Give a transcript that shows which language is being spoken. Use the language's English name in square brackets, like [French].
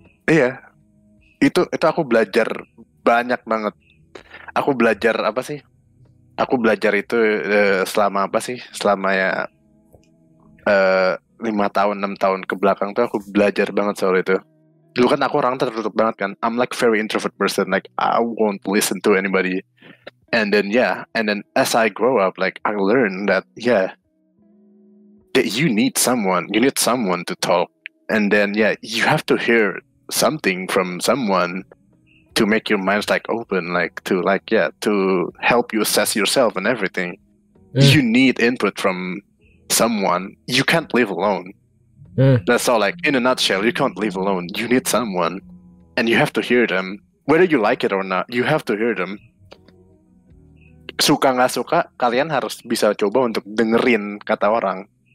[Indonesian] Iya, itu aku belajar banyak banget. Aku belajar apa sih? Aku belajar itu selama apa sih? Selama ya 5 tahun 6 tahun ke belakang tuh aku belajar banget soal itu. Dulu kan aku orang tertutup banget kan. [English] I'm like very introvert person. Like I won't listen to anybody. And then as I grow up, like I learned that that you need someone to talk. And then you have to hear something from someone to make your minds like open, to help you assess yourself and everything. You need input from someone. You can't live alone. That's all. Like in a nutshell, you can't live alone. You need someone, and you have to hear them, whether you like it or not. You have to hear them. [Indonesian] Suka nggak suka, kalian harus bisa coba untuk dengerin kata orang.